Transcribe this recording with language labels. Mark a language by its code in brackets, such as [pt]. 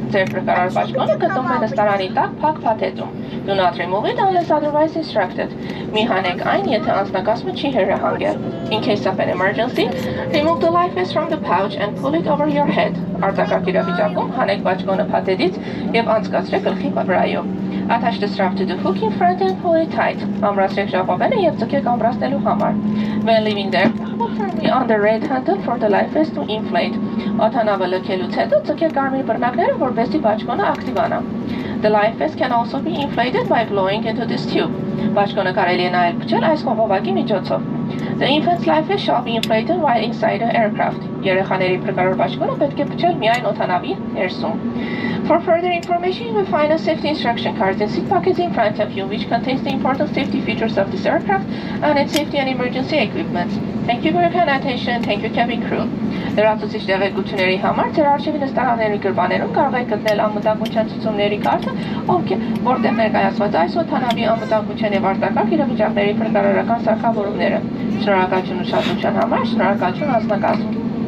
[hy] Ձեր փրկարար բաճկոնը գտնվում է նստարանի տակ փակ փաթեթում. [en] Do not remove it unless otherwise instructed. [hy] Մի հանեք այն, եթե անձնակազմը չի հրահանգել. [en] In case of an emergency, remove the life vest from the pouch and pull it over your head. [hy] Արտակարգ իրավիճակում հանեք բաճկոնը փաթեթից եւ անցկացրեք գլխի վրայով. [en] Attach the strap to the hook in front and pull it tight. [hy] Ամրացրեք ժապավենը եւ ձգեք ամրացնելու համար. [en] When leaving there, pull firmly on the red handle for the life vest to inflate. [hy] Օդանավը լքելուց հետո ձգեք կարմիր բռնակները, որպեսզի բաճկոնը ակտիվանա. [en] The life vest can also be inflated by blowing into this tube. [hy] Բաճկոնը կարելի է նաեւ փչել այս խողովակի միջոցով. [en] The infant's life vest shall be inflated while inside the aircraft. [hy] Երեխաների փրկարար բաշխումը պետք է փչել միայն օդանավի ներսում. [en] For further information, you will find a safety instruction card and seat pockets in front of you, which contains the important safety features of this aircraft and its safety and emergency equipment. Thank you for your kind attention. Thank you, cabin crew. [hy] Լրացուցիչ տեղեկությունների համար ձեր արժևի նստարանների գրպաններում կարող եք գտնել անվտանգության ցուցումների կարգը, որտեղ ներկայացված այս օդանավի անվտանգության եւ արտակարգ իրավիճակների փրկարարական սարքավորումները։ Շնորհակալություն ուշադրության համար, շնորհակալություն անձնակազմին։